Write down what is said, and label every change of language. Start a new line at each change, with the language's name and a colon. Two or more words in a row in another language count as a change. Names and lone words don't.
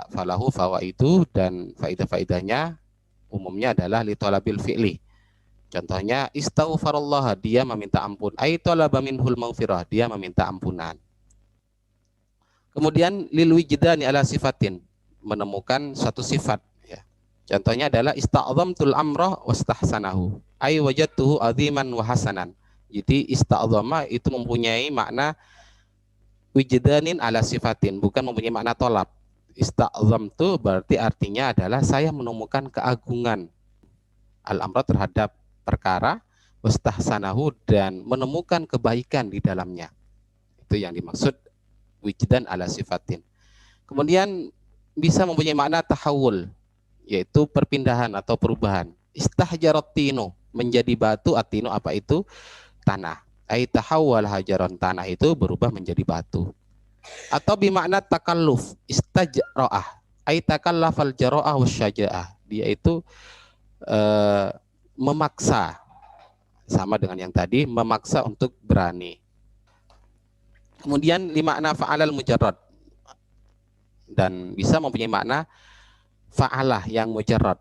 Arabic: فله فوائد,
Indonesian: dan faidah-faidahnya umumnya adalah
Arabic: لطلب الفعل.
Indonesian: Contohnya, istaghfarallah, dia meminta ampun.
Arabic: أي طلب منه المغفرة,
Indonesian: dia meminta ampunan. Kemudian
Arabic: للوجدان على صفة,
Indonesian: menemukan suatu sifat, ya. Contohnya adalah
Arabic: استعظمت الأمر واستحسنته أي وجدته عظيما وحسنا.
Indonesian: Jadi ista'zama itu mempunyai makna
Arabic: وجدان على صفة,
Indonesian: bukan mempunyai makna tolab. Ista'zamtu berarti artinya adalah saya menemukan keagungan al-amrah terhadap perkara, wastahsanahu, dan menemukan kebaikan di dalamnya. Itu yang dimaksud
Arabic: وجدان على صفة.
Indonesian: Kemudian bisa mempunyai makna tahawul, yaitu perpindahan atau perubahan.
Arabic: استحجرت الطين,
Indonesian: menjadi batu. Atino apa itu? Tanah.
Arabic: أي تحول حجرا,
Indonesian: tanah itu berubah menjadi batu.
Arabic: Atau بمعنى تكلف استجرأ أي تكلف الجرأة والشجاعة,
Indonesian: dia itu memaksa, sama dengan yang tadi, memaksa untuk berani. Kemudian
Arabic: لمعنى فعل المجرد,
Indonesian: dan bisa mempunyai makna fa'alah yang mujarrad.